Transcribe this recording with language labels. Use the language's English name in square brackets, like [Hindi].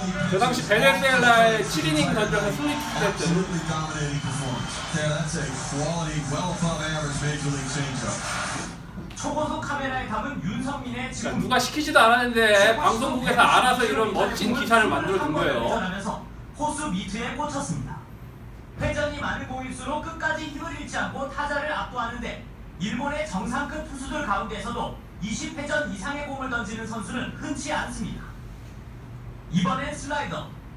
[Korean] 저 당시 베네수엘라에 7이닝 던져서 승리 투수했던 [English] Absolutely dominating performance. Yeah, that's a quality, well above average major league changeup. [Korean] 초고속 카메라에 담은 윤성민의 그러니까 지금 누가 시키지도 않았는데 방송국에서 알아서 이런 멋진 기사를 만들어준 거예요. 호수 미트에 꽂혔습니다. 회전이 많은 공일수록 끝까지 힘을 잃지 않고 타자를 압도하는데 일본의 정상급 투수들 가운데서도 20회전 이상의 공을 던지는 선수는 흔치 않습니다. 이번엔 슬라이더.